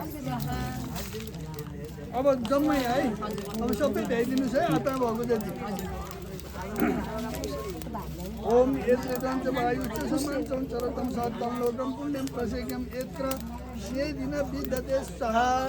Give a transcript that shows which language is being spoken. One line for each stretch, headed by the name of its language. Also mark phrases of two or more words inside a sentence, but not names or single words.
Nepali: अब जम्मै है अब सबै भ्याइदिनुहोस् है आता भएको जति।
Sanskrit: ओम यत्र दन्त वायुश्च समांसं चरतं सह तन्लोकं पुण्यं प्रसिकं यत्र सेदिन विद्यते स्वाहा।